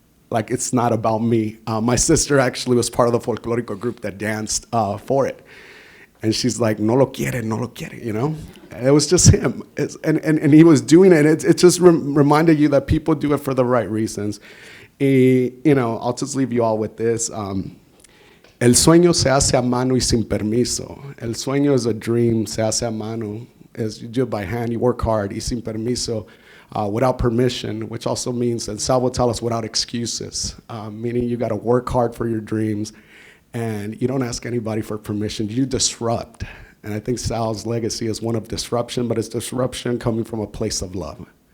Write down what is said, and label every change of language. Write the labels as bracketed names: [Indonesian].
[English] Like, it's not about me. My sister actually was part of the folklorico group that danced for it. And she's like, [Spanish] no lo quiere, [English] you know? And it was just him. And he was doing it. It just reminded you that people do it for the right reasons. You know, I'll just leave you all with this. [Spanish] El sueño se hace a mano y sin permiso. El sueño [English] is a dream, [Spanish] se hace a mano. [English] As you do it by hand, you work hard, [Spanish] y sin permiso, [English] without permission, which also means, and Sal will tell us, without excuses, meaning you gotta work hard for your dreams, and you don't ask anybody for permission, you disrupt. And I think Sal's legacy is one of disruption, but it's disruption coming from a place of love.